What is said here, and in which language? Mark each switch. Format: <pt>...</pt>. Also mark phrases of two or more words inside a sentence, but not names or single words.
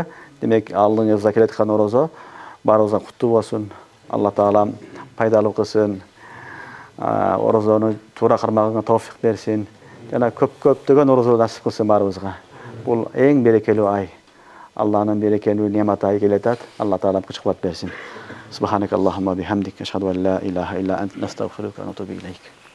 <ky>Демек, алдыңызга келе аткан орозо баарыбызга куттуу болсун. Алла Таала пайдалуу кылсын. Орозону туура кармаганга тоофик берсин. Жана көптөгөн орозо насип кылсын баарыбызга. Бул эң берекелүү ай. Алланын берекелүү немат ай келатат. Алла Таала кычкылап берсин.</ky> <ar>سبحانك اللهم وبحمدك أشهد أن لا إله إلا أنت نستغفرك ونتوب إليك.</ar>